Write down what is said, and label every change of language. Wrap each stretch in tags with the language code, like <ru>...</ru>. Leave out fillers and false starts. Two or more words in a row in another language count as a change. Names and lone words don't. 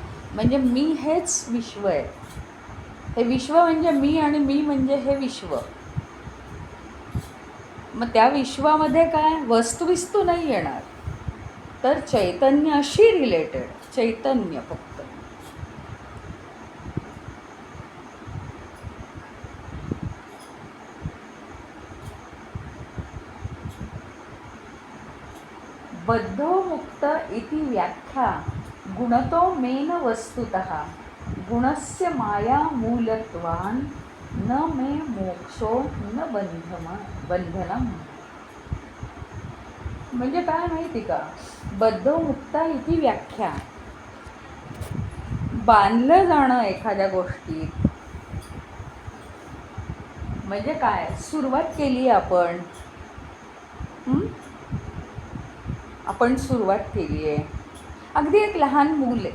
<mr>म्हणजे मी हेच विश्व आहे. हे विश्व म्हणजे मी आणि मी म्हणजे हे विश्व. मग त्या विश्वामध्ये काय वस्तुविस्तू नाही येणार, तर चैतन्याशी रिलेटेड चैतन्य फक्त.</mr> <sa>बद्धो मुक्त इति व्याख्या गुणतो मेन वस्तुतः गुणस्य माया मूलत्वान् न मे मोक्षो न बंधनम.</sa> <mr>म्हणजे काय माहिती का?</mr> <sa>बद्धो मुक्ता इति व्याख्या,</sa> <mr>बांधलं जाणं एखाद्या गोष्टीत म्हणजे काय, सुरुवात केली आपण. हं? आपण सुरुवात केली आहे. अगदी एक लहान मूल आहे.</mr>